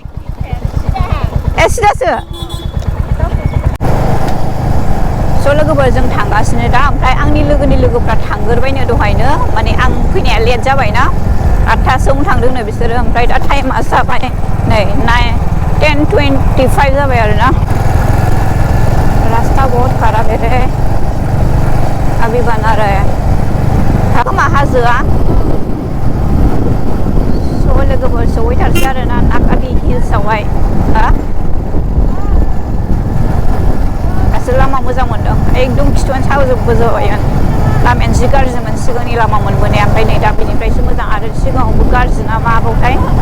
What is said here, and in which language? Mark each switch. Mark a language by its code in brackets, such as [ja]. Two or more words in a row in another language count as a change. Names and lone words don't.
[brx] ए सिदासो स' लोगोफोर जों थांगासिनो दा ओमफ्राय आंनि लोगोनि लोगोफ्रा थांगोरबायनो दहायनो माने आं फैनाया लेट जाबायना 8टासोआवनो थांदोंनो बिसोरो ओमफ्राय दा टाइमा जाबाय नै 10:25 जाबाय आरोना [hi] रास्ता बहुत खराब है अभी बना रहा है [brx] मा हाजोआ स' लोगोफोर सहैथारसै आरोना नाकाति हिल्सआवहाय दासो लामा मोजां मोनदों एकदम खिथुआनो साजोबबोजोबबाय लामायानो जि गाज्रिमोन सिगांनि लामा मोनबोनाया ओमफ्राय नै दा बेनिफ्रायसो मोजां आरो सिगाङावबो गाज्रि ना माबावथाय